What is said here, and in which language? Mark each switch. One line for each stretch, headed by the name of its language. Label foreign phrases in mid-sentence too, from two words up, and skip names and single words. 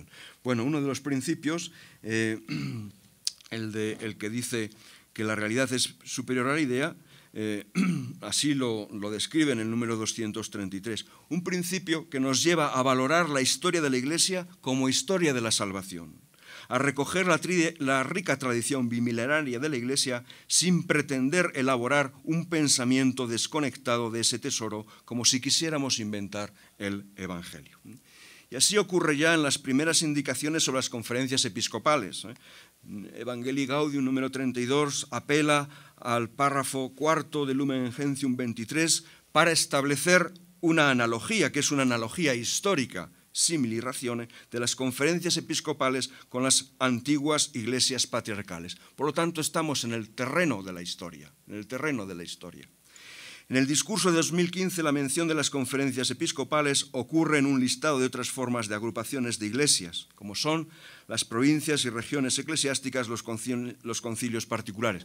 Spanish: Bueno, uno de los principios, el que dice que la realidad es superior a la idea, así lo describe en el número 233, un principio que nos lleva a valorar la historia de la Iglesia como historia de la salvación, a recoger la rica tradición bimilenaria de la Iglesia sin pretender elaborar un pensamiento desconectado de ese tesoro, como si quisiéramos inventar el Evangelio. Y así ocurre ya en las primeras indicaciones sobre las conferencias episcopales. Evangelii Gaudium número 32 apela al párrafo 4 de Lumen Gentium 23 para establecer una analogía, que es una analogía histórica,
Latin: simili ratione,
Spanish: de las conferencias episcopales con las antiguas iglesias patriarcales. Por lo tanto, estamos en el terreno de la historia, En el discurso de 2015, la mención de las conferencias episcopales ocurre en un listado de otras formas de agrupaciones de iglesias, como son las provincias y regiones eclesiásticas, los concilios particulares.